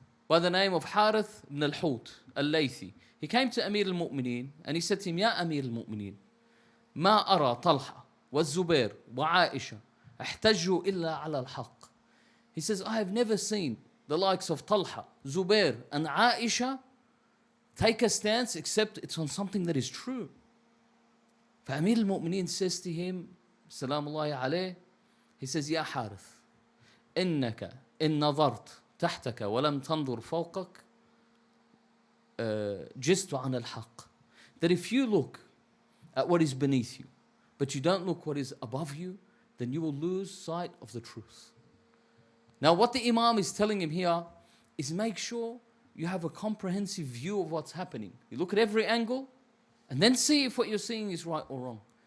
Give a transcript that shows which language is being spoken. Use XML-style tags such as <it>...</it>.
<en>by the name of Harith ibn al-Hut al-Laythi. He came to Amir al-Mu'mineen and he said to him, Ya Amir al-Mu'mineen,</en> <ar>ما أرى طلحة والزبير وعائشة احتجوا إلا على الحق.</ar> <en>He says, I have never seen the likes of Talha, Zubair and Aisha take a stance except it's on something that is true.</en> <ar>فأمير المؤمنين</ar> <en>says to him,</en> <ar>سلام الله عليه,</ar> <en>he says,</en> <ar>يا حارث إنك إن نظرت تحتك ولم تنظر فوقك جزت عن الحق.</ar> <en>That if you look at what is beneath you, but you don't look what is above you, then you will lose sight of the truth. Now what the Imam is telling him here is make sure you have a comprehensive view of what's happening. You look at every angle and then see if what you're seeing is right or wrong.</en>